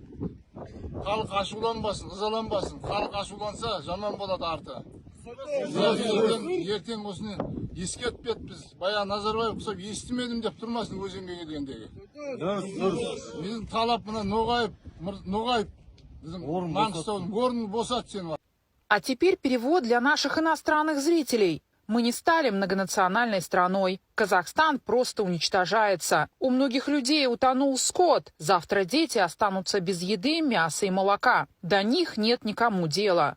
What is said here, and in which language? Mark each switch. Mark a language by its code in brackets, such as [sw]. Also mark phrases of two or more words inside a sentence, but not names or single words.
[kk] Халық ашуланбасын, ызаланбасын. Халық ашуланса жаман болады арты. Ертең осыны ескертпеді біз. Баян Назарбаев құсап естімедім деп тұрмасын өзенге келгендегі. Біздің талап мына Ноғайып біздің Маңғыстаудың орнын босат сен. [ru] А теперь перевод для наших иностранных зрителей. Мы не стали многонациональной страной. Казахстан просто уничтожается. У многих людей утонул скот. Завтра дети останутся без еды, мяса и молока. До них нет никому дела.